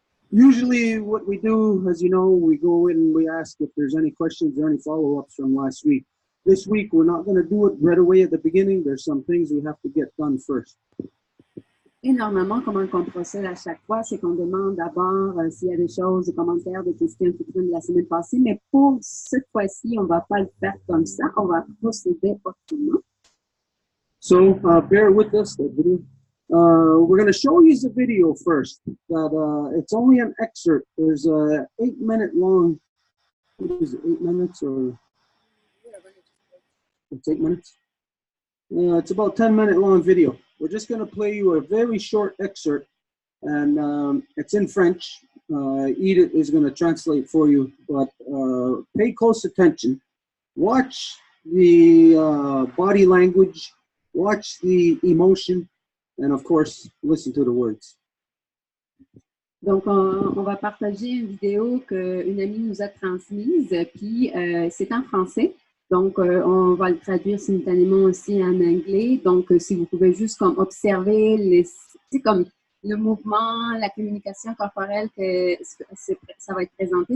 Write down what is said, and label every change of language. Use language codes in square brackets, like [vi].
[en] Usually what we do, as you know, we go in and we ask if there's any questions or any follow-ups from last week. This week, we're not going to do it right away at the beginning. There's some things we have to get done first. [fr] Et normalement, comment on procède à chaque fois, c'est qu'on demande d'abord s'il y a des choses, des commentaires, des questions qui viennent de la semaine passée. Mais pour cette fois-ci, on ne va pas le faire comme ça. On va procéder autrement. [en] So bear with us, that video. We're going to show you the video first. That it's only an excerpt. There's a 8-minute long. What is it, 8 minutes or? It's 8 minutes. It's about 10-minute long video. We're just going to play you a very short excerpt, and it's in French. Edith is going to translate for you, but pay close attention. Watch the body language, watch the emotion, and of course, listen to the words. [fr] Donc, on va partager une vidéo qu'une amie nous a transmise, puis c'est en français. Donc, on va le traduire simultanément aussi en anglais. Donc, si vous pouvez juste comme observer comme le mouvement, la communication corporelle que ça va être présenté.